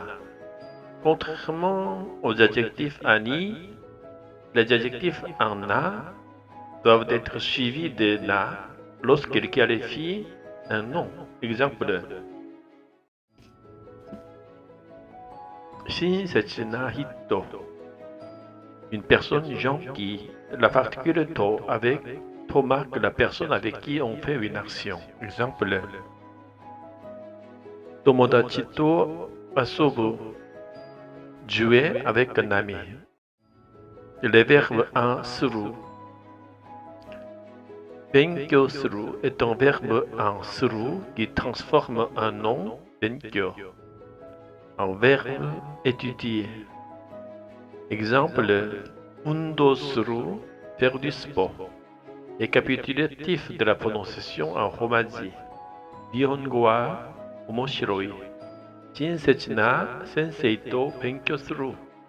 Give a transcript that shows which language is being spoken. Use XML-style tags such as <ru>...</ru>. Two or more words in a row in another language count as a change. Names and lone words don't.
<fr>Contrairement aux adjectifs en i, les adjectifs en na doivent être suivis de na lorsqu'ils qualifient un nom.</fr> <ja>Exemple, 親切な人.</ja> <fr>Une personne gentille. La particule to avec to marque la personne avec qui on fait une action. Exemple,</fr> <ja>友達と遊ぶ.</ja> <fr>Jouer avec un ami. Le verbe en suru.</fr> <ja>勉強する</ja> <fr>est un verbe en suru qui transforme un nom, benkyou, en verbe étudier. Exemple,</fr> <ja>運動する,</ja> <fr>faire du sport. Récapitulatif de la prononciation en romaji.</fr> <ja>日本語は面白い。親切な先生と勉強する.</ja>